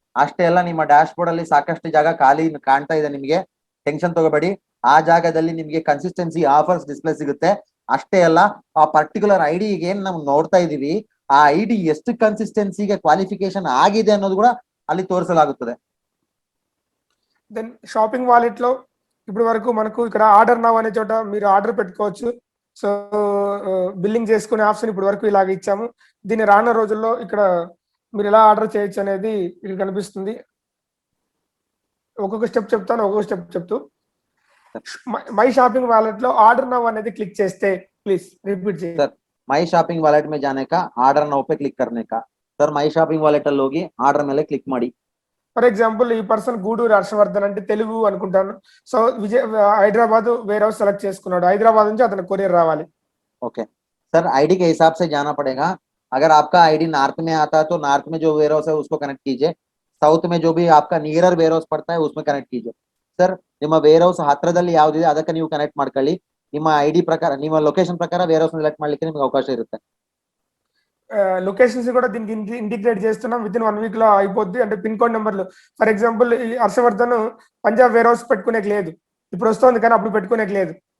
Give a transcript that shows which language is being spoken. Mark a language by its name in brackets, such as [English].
[Kannada] ಅಷ್ಟೇ ಅಲ್ಲ, ನಿಮ್ಮ ಡ್ಯಾಶ್ ಬೋರ್ಡ್ ಅಲ್ಲಿ ಸಾಕಷ್ಟು ಜಾಗ ಖಾಲಿ ಕಾಣ್ತಾ ಇದೆ, ನಿಮಗೆ ಟೆನ್ಷನ್ ತಗೋಬೇಡಿ. ಆ ಜಾಗದಲ್ಲಿ ನಿಮಗೆ ಕನ್ಸಿಸ್ಟೆನ್ಸಿ ಆಫರ್ಸ್ ಡಿಸ್ಪ್ಲೇ ಸಿಗುತ್ತೆ. ಅಷ್ಟೇ ಅಲ್ಲ, ಆ ಪರ್ಟಿಕ್ಯುಲರ್ ಐಡಿ ಏನ್ ನಾವು ನೋಡ್ತಾ ಇದೀವಿ, ಆ ಐಡಿ ಎಷ್ಟು ಕನ್ಸಿಸ್ಟೆನ್ಸಿಗೆ ಕ್ವಾಲಿಫಿಕೇಶನ್ ಆಗಿದೆ ಅನ್ನೋದು ಕೂಡ ಅಲ್ಲಿ ತೋರಿಸಲಾಗುತ್ತದೆ. [Telugu] దెన్ షాపింగ్ వాలెట్ లో ఇప్పటి వరకు మనకు ఇక్కడ ఆర్డర్ నౌ అనే చోట మీరు ఆర్డర్ పెట్టుకోవచ్చు. సో బిల్లింగ్ చేసుకునే ఆప్షన్ ఇప్పటి వరకు ఇలాగ ఇచ్చాము. దీన్ని రానున్న రోజుల్లో ఇక్కడ మీరు ఎలా ఆర్డర్ చేయొచ్చు అనేది ఇక్కడ కనిపిస్తుంది. ఒక్కొక్క స్టెప్ చెప్తాను, ఒక్కొక్క స్టెప్ చెప్తూ. మై షాపింగ్ వాలెట్ లో ఆర్డర్ నౌ అనేది క్లిక్ చేస్తే, ప్లీజ్ రిపీట్ చేయండి. [Hindi] सर ಮೈ ಶಾಪಿಂಗ್ ವಾಲೆಟ್ में जाने का, ಆರ್ಡರ್ ನೌ पे क्लिक करने का. [Kannada] सर ಮೈ ಶಾಪಿಂಗ್ ವಾಲೆಟ್ ಅಲ್ಲಿ ಹೋಗಿ ಆರ್ಡರ್ ಮೇಲೆ ಕ್ಲಿಕ್ ಮಾಡಿ. [Telugu] ఫర్ ఎగ్జాంపుల్ ఈ పర్సన్ గూడూరు హర్షవర్ధన్ అంటే తెలుగు అనుకుంటాను. So Hyderabad wear house select చేసుకున్నాడు, హైదరాబాద్ నుంచి అతను కొరియర్ రావాలి. [Hindi] ओके सर, आईडी के हिसाब से जाना पड़ेगा. अगर आपका आईडी नॉर्थ में आता है तो नॉर्थ में जो वेयर हाउस है उसको कनेक्ट कीजिए. साउथ में जो भी आपका नियरर वेयर हाउस पड़ता है उसमें कनेक्ट कीजिए. [Kannada] सर ನಿಮ್ಮ ವೇರ್ ಹೌಸ್ ಹತ್ರದಲ್ಲಿ ಯಾವ್ದಿದೆ ಅದಕ್ಕೆ ನೀವು ಕನೆಕ್ಟ್ ಮಾಡ್ಕೊಳ್ಳಿ. ನಿಮ್ಮ ಐಡಿ ಪ್ರಕಾರ, ನಿಮ್ಮ ಲೊಕೇಶನ್ ಪ್ರಕಾರ ವೇರ್ ಹೌಸ್ ಸೆಲೆಕ್ಟ್ ಮಾಡ್ಲಿಕ್ಕೆ ನಿಮಗೆ ಅವಕಾಶ ಇರುತ್ತೆ. [Telugu] లొకేషన్స్ కూడా దీనికి ఇంటిగ్రేట్ చేస్తున్నాం. విత్ ఇన్ 1 వీక్ లో అయిపోద్ది. అంటే పిన్ కోడ్ నెంబర్లు, ఫర్ ఎగ్జాంపుల్ ఈ హర్షవర్ధన్ పంజాబ్ వేర్ హౌస్ పెట్టుకునేకి లేదు, ఇప్పుడు వస్తుంది కానీ అప్పుడు పెట్టుకునేకి లేదు.